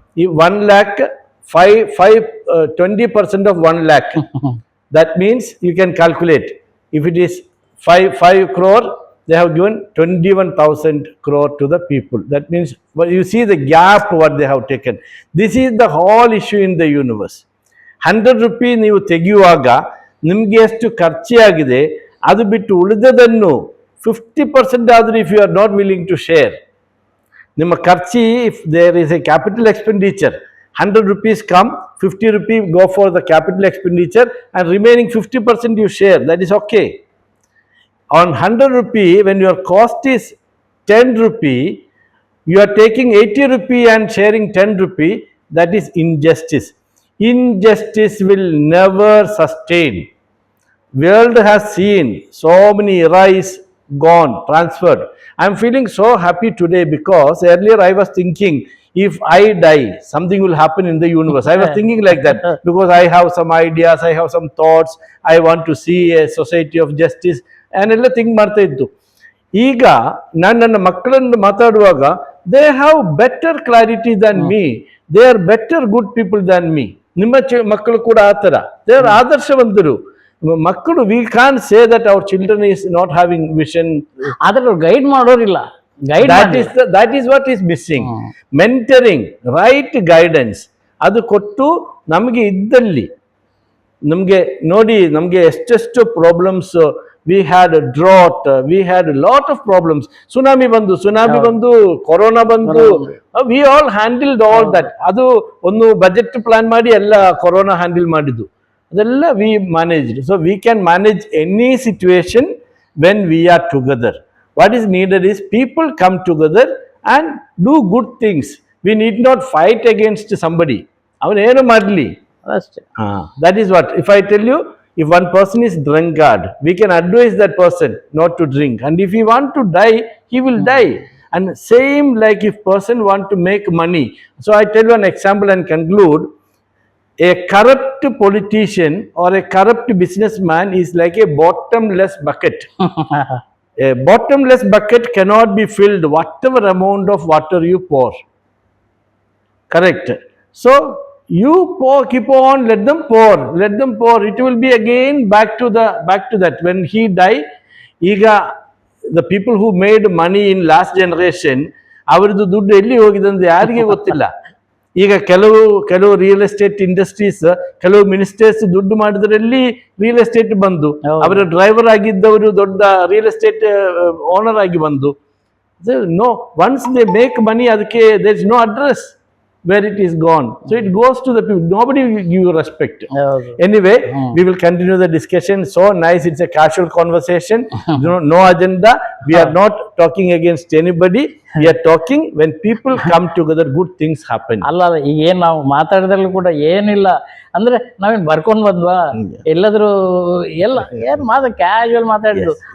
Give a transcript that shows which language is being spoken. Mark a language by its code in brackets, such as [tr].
[en] If 1 lakh, 20% of 1 lakh. That means you can calculate. If it is 5 crore, they have given 21,000 crore to the people. That means, well, you see the gap what they have taken. This is the whole issue in the universe. 100 rupees [kn] ನೀವು ತೆಗೆಯುವಾಗ ನಿಮಗೆ ಎಷ್ಟು ಖರ್ಚಾಗಿದೆ, ಅದು ಬಿಟ್ಟು ಉಳಿದದನ್ನು 50% ಆದರೂ [en] if you are not willing to share, [kn] ನಿಮ್ಮ ಖರ್ಚಿ, [en] If there is a capital expenditure, 100 rupees come, 50 rupees go for the capital expenditure, and remaining 50% you share. That is okay. On 100 rupee, when your cost is 10 rupee, you are taking 80 rupee and sharing 10 rupee. That is injustice. Injustice will never sustain. World has seen so many eras gone, transferred. I am feeling so happy today because earlier I was thinking, if I die, something will happen in the universe. I was thinking like that because I have some ideas, I have some thoughts, I want to see a society of justice, and [kn] ಎಲ್ಲ think ಮಾಡ್ತಾ ಇದ್ದು. ಈಗ ನಾನು ನನ್ನ ಮಕ್ಕಳನ್ನು ಮಾತಾಡುವಾಗ, [en] They have better clarity than me, they are better good people than me. [kn] ನಿಮ್ಮ ಮಕ್ಕಳು ಕೂಡ ಆ ಥರ, [en] they are [kn] ಆದರ್ಶವಂತರು ಮಕ್ಕಳು. [en] We can say that our children is not having vision. [kn] ಆದ್ರೆ guide ಮಾಡೋರಿಲ್ಲ. [en] that is what is missing. Mentoring, right guidance, [kn] ಅದು ಕೊಟ್ಟು ನಮಗೆ ಇದ್ದಲ್ಲಿ, ನಮಗೆ ನೋಡಿ, ನಮಗೆ ಎಷ್ಟೆಷ್ಟು problems. [en] We had drought, we had lot of problems. [kn] Tsunami ಬಂದು, ಕೊರೋನಾ ಬಂದು, [en] We all handled all that. [kn] ಅದು ಒಂದು ಬಜೆಟ್ ಪ್ಲಾನ್ ಮಾಡಿ ಎಲ್ಲ ಕೊರೋನಾ ಹ್ಯಾಂಡಲ್ ಮಾಡಿದ್ದು, ಅದೆಲ್ಲ [en] We managed. So we can manage any situation when we are together. What is needed is people come together and do good things. We need not fight against somebody. [kn] ಅವನು ಏನು ಮಾಡಲಿ ಅಷ್ಟೇ. [en] That is what. If I tell you, if one person is drunkard, we can advise that person not to drink. And if he want to die, he will die. And same like if person want to make money. So I tell you an example and conclude. A corrupt politician or a corrupt businessman is like a bottomless bucket. A bottomless bucket cannot be filled whatever amount of water you pour. Correct. So you pour, keep on, let them pour. It will be again back to that. When he die, [kn] iga [en] the people who made money in last generation, [kn] ಅವರದು ದುಡ್ಡು ಎಲ್ಲಿ ಹೋಗಿದೆ ಅಂತ ಯಾರಿಗೆ ಗೊತ್ತಿಲ್ಲ. ಈಗ ಕೆಲವು real estate industries, ಕೆಲವು ಮಿನಿಸ್ಟರ್ಸ್ ದುಡ್ಡು ಮಾಡಿದ್ರಲ್ಲಿ ರಿಯಲ್ ಎಸ್ಟೇಟ್ ಬಂದು, ಅವರ ಡ್ರೈವರ್ ಆಗಿದ್ದವರು ದೊಡ್ಡ ರಿಯಲ್ ಎಸ್ಟೇಟ್ ಓನರ್ ಆಗಿ ಬಂದು. [en] no, once they make money, [kn] ಅದಕ್ಕೆ [en] There is no address where it is gone. So it goes to the people. Nobody will give you respect. Anyway, we will continue the discussion. So nice. It's a casual conversation. No agenda. We are not talking against anybody. We are talking when people come together, good things happen. [kn] ಅಲ್ಲ, ಈಗ ಏನ್ ನಾವು ಮಾತಾಡಿದ್ರಲ್ಲೂ ಕೂಡ ಏನಿಲ್ಲ ಅಂದ್ರೆ ನಾವೇನ್ ಬರ್ಕೊಂಡ್ ಬಂದ್ವಾ, ಎಲ್ಲಾದ್ರೂ ಎಲ್ಲ ಏನ್ ಕ್ಯಾಶುವಲ್ ಮಾತಾಡಿದ್ದು.